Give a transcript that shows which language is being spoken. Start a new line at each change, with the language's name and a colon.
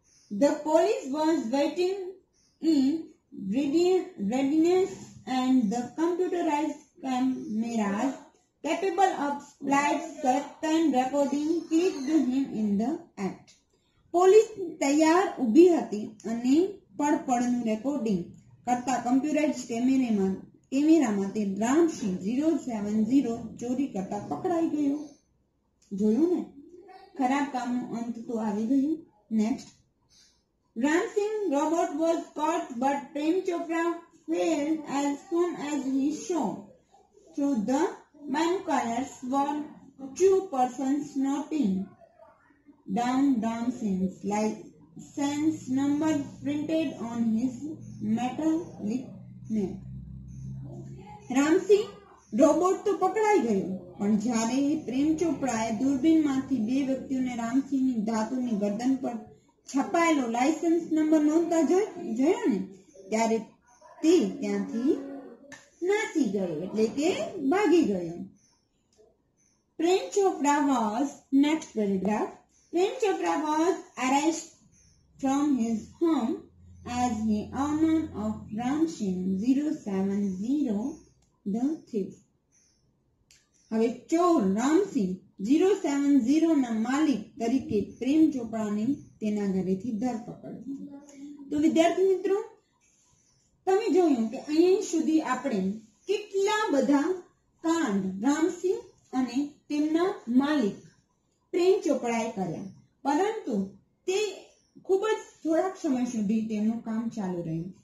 English: The police was waiting in readiness and the computerized cameras capable of split-second recording clicked him in the act.
Gujarati: Police તૈયાર ઊભી હતી અને પળપળનું recording કરતા computerised કેમેરામાં તે રામસિંહ 070 ચોરી કરતા પકડાઈ ગયો. જોયું ને, ખરાબ કામનો અંત તો આવી ગયું. Next.
English: Ramsingh robot was caught, but Prem Chopra failed as soon as he saw through the binoculars were two persons noting down Ramsingh's license number printed on his metallic neck.
Gujarati: Ramsinh robot તો પકડાઈ ગયો, પણ જ્યારે પ્રેમ ચોપડાએ દૂરબીનમાંથી બે વ્યક્તિઓને રામસિંહની ધાતુની ગરદન પર છપાયેલો લાયસન્સ નંબર નોંધતા જોયો ને, ત્યારે તે ત્યાંથી નાસી ગયો, એટલે કે ભાગી ગયો.
English: Prem Chopra was, next paragraph, Prem Chopra was arrested from his home as the owner of Ramsingh 070 the thief.
Gujarati: હવે ચોર રામસિંહ 070 ના માલિક તરીકે પ્રેમ ચોપડાની તેના ઘરેથી ધરપકડ. તો વિદ્યાર્થી મિત્રો, તમે જોયું કે અહીં સુધી આપણે કેટલા બધા કાંડ રામસિંહ અને તેમના માલિક પ્રેમ ચોપડાએ કર્યા, પરંતુ તે ખૂબ જ થોડાક સમય સુધી તેમનું કામ ચાલુ રહ્યું.